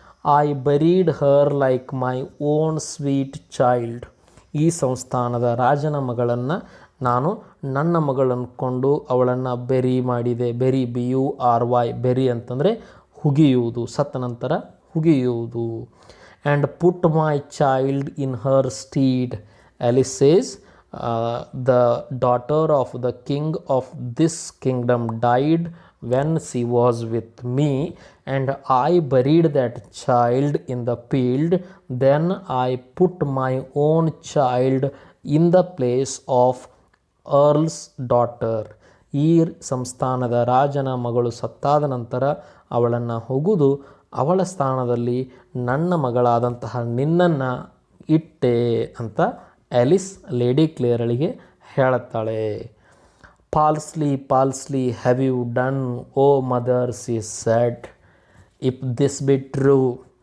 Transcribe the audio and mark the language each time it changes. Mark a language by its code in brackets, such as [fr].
[en] I buried her like my own sweet child. [kn] ಈ ಸಂಸ್ಥಾನದ ರಾಜನ ಮಗಳನ್ನು ನಾನು ನನ್ನ ಮಗಳನ್ಕೊಂಡು ಅವಳನ್ನು ಬೆರಿ ಮಾಡಿದೆ. ಬೆರಿ BURY, ಬೆರಿ ಅಂತಂದರೆ ಹುಗಿಯುವುದು, ಸತ್ತ ನಂತರ ಹುಗಿಯುವುದು. [en] And put my child in her stead. Alice says, the daughter of the king of this kingdom died when she was with me, and I buried that child in the field. Then I put my own child in the place of earl's daughter. [kn] ಈ ಸಂಸ್ಥಾನದ ರಾಜನ ಮಗಳು ಸತ್ತಾದ ನಂತರ ಅವಳನ್ನು ಹೊಗುದು ಅವಳ ಸ್ಥಾನದಲ್ಲಿ ನನ್ನ ಮಗಳಾದಂತಹ ನಿನ್ನನ್ನು ಇಟ್ಟೆ ಅಂತ ಆಲಿಸ್ ಲೇಡಿ ಕ್ಲೇರಳಿಗೆ ಹೇಳುತ್ತಾಳೆ. [en] Falsely falsely have you done O mother, she said, if this be true.